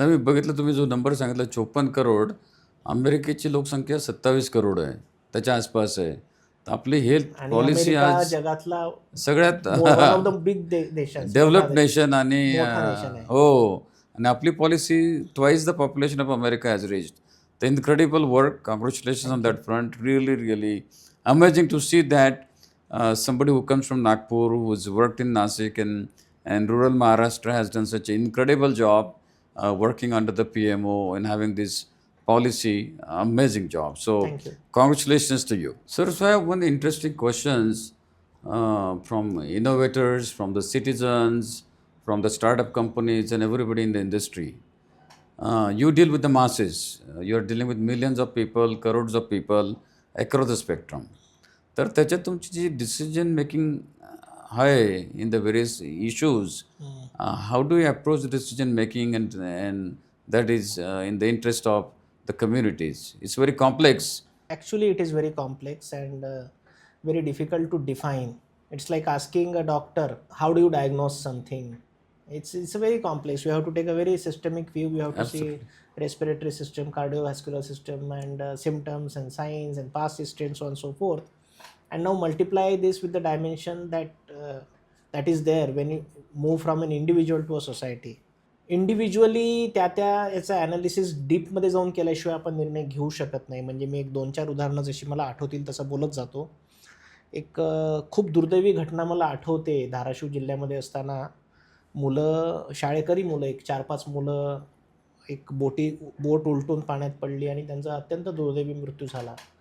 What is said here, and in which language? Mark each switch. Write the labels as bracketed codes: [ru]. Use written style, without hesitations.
[mr] नाही, मी बघितलं तुम्ही जो नंबर सांगितला 54 करोड, अमेरिकेची लोकसंख्या 27 करोड आहे, त्याच्या आसपास आहे. तर आपली हेल्थ पॉलिसी आज जगातला सगळ्यात [en] one of the big देश, developed nation आणि [mr] आहे. हो, आणि आपली [en] Policy twice the population of America has reached. The incredible work, congratulations on that front. Really, really amazing to see that somebody who comes from Nagpur, who's worked in Nashik and rural Maharashtra, has done such an incredible job working under the PMO and having this policy. Amazing job. So, Thank you. Congratulations to you. Sir, so I have one interesting questions from innovators, from the citizens, from the startup companies and everybody in the industry. You deal with the masses. You are dealing with millions of people, crores of people across the spectrum. [mr] तर त्याच्यात तुमची जी decision making आहे [en] In the various issues, how do you approach decision making and that is in the interest of the communities? It's very complex. Actually, it is very complex and very difficult to define. It's like asking a doctor, how do you diagnose something? It's very complex. You have to take a very systemic view. You have to see respiratory system, cardiovascular system, and symptoms and signs and past history and so on and so forth. And now multiply this with the dimension that is there when you move from an individual to a society. [mr] Individually त्या याचा analysis डीपमध्ये जाऊन केल्याशिवाय आपण निर्णय घेऊ शकत नाही. म्हणजे मी एक 2-4 उदाहरणं जशी मला आठवतील तसं बोलत जातो. एक खूप दुर्दैवी घटना मला आठवते. धाराशिव जिल्ह्यामध्ये असताना शाळेकरी मुलं, एक 4-5 मुलं, एक बोट उलटून पाण्यात पडली आणि त्यांचा अत्यंत दुर्दैवी मृत्यू झाला.